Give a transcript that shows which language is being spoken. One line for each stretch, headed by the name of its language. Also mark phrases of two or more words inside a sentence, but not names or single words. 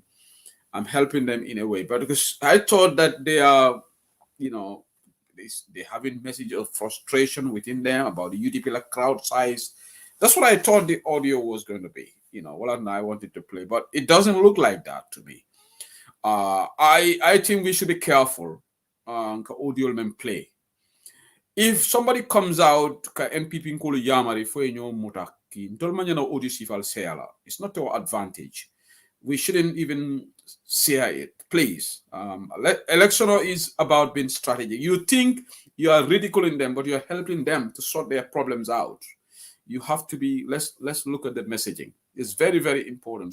English: I'm helping them in a way, but because I thought that they are, you know, they having message of frustration within them about the UDP like crowd size. That's what I thought the audio was going to be. You know, well, I wanted to play, but it doesn't look like that to me. I think we should be careful.
Mandingo: Audio men play.
English: If somebody comes out,
Mandingo: NPP nkulu yamari fo enyo mutaki, ntolmanya na audio sifal seala.
English: It's not to our advantage. We shouldn't even share it, please. Election is about being strategic. You think you are ridiculing them, but you're helping them to sort their problems out. You have to be, let's look at the messaging. It's very, very important.